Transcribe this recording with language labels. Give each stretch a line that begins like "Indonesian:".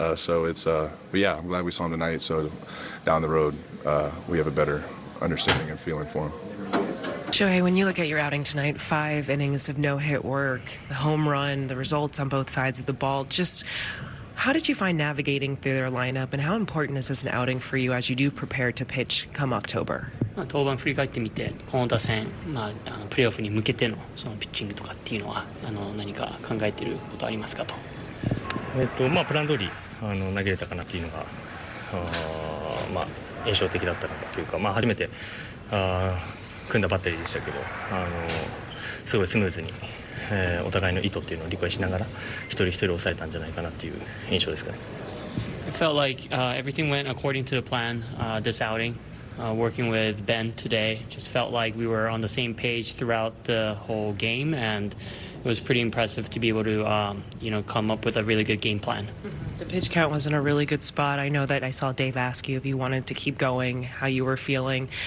English: So it's, but yeah, I'm glad we saw him tonight. So down the road, we have a better understanding and feeling for him. Shohei, when you look at your outing tonight, 5 innings of no-hit work, the home run, the results on both sides of the ball, just how did you find navigating through their lineup, and how important is this an outing for you as you do prepare to pitch come October?
Japanese: 登板振り返ってみて、この打線、プレーオフに向けてのそのピッチングとかっていうのは何か考えていることありますかと。プラン通り投げれたかなっていうのが印象的だったのかというか、初めて組んだバッテリーでしたけど、すごいスムーズに、お互いの意図っていうのを理解しながら一人一人抑えたんじゃないかなっていう印象ですかね。
English: It felt like everything went according to the plan this outing. Working with Ben today just felt like we were on the same page throughout the whole game, and it was pretty impressive to be able to come up with a really good game plan. The pitch count was in a really good spot. I know that I saw Dave ask you if you wanted to keep going, how you were feeling.